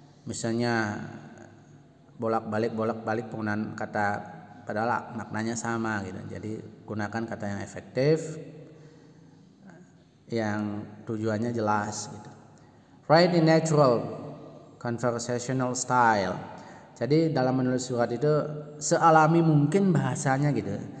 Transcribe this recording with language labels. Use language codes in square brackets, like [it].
[id] Misalnya bolak-balik penggunaan kata padahal maknanya sama gitu. Jadi gunakan kata yang efektif, yang tujuannya jelas gitu. [en] Write in natural conversational style. [id] Jadi dalam menulis surat itu sealami mungkin bahasanya gitu.